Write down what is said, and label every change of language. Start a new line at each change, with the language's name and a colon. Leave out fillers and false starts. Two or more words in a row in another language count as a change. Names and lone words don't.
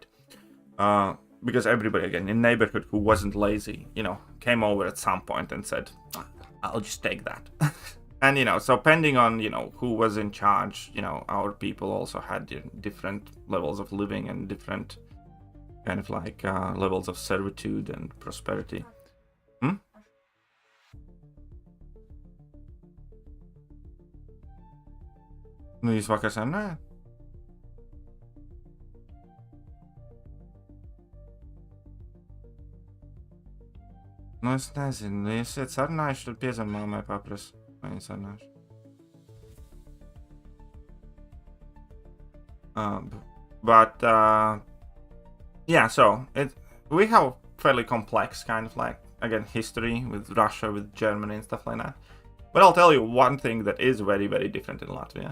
English: Because everybody, again, in neighborhood who wasn't lazy, you know, came over at some point and said, I'll just take that. And, you know, so depending on, you know, who was in charge, you know, our people also had different levels of living and different kind of like levels of servitude and prosperity.
Latvian: Nu jūs vakar sarunājāt? Nu es nezinu, ja esat sarunājuši, tad piezvan mammai papras, vai viņi sarunājuši.
English: But yeah, so we have fairly complex kind of like, again, history with Russia, with Germany and stuff like that. But I'll tell you one thing that is very, very different in Latvia.